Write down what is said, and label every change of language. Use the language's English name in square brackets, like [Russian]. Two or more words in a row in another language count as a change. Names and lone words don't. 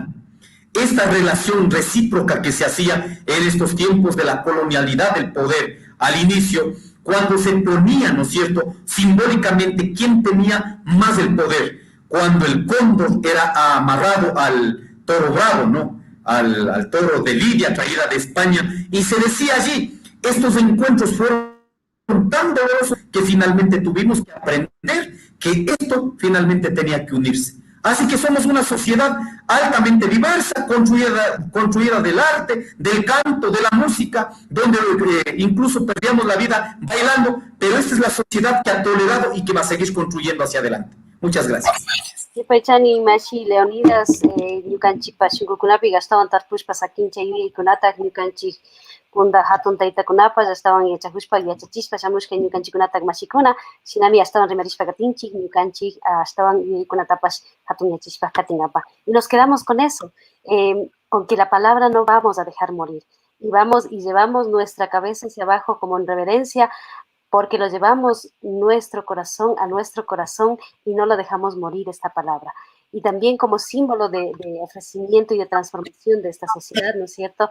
[Spanish] Esta relación recíproca que se hacía en estos tiempos de la colonialidad del poder al inicio, cuando se ponía, ¿no es cierto?, simbólicamente quién tenía más el poder, cuando el cóndor era amarrado al toro bravo, ¿no?, al toro de Lidia, traída de España, y se decía allí, estos encuentros fueron tan dolorosos que finalmente tuvimos que aprender que esto finalmente tenía que unirse. Así que somos una sociedad altamente diversa, construida del arte, del canto, de la música, donde incluso perdíamos la vida bailando, pero esta es la sociedad que ha tolerado y que va a seguir construyendo hacia adelante. Muchas gracias. [Quechua] Yupaychani Mashi Leonidas ñukanchikpa shunkukunapi gastawan tarpushpa sakincha yuyaykunata ñukanchik kunda hatun taytakunapas astawan yachakushpa yachachishpa shamushka ñukanchikkunata mashikuna shinami astawan rimarishpa katinchik ñukanchik astawan yuyaykunatapas hatun yachashpa katinapa. [Spanish] Y nos quedamos con eso, con que la palabra no vamos a dejar morir. Y llevamos nuestra cabeza hacia abajo como en reverencia, porque lo llevamos nuestro corazón a nuestro corazón y no lo dejamos morir esta palabra. Y también como símbolo de ofrecimiento y de transformación de esta sociedad, ¿no es cierto?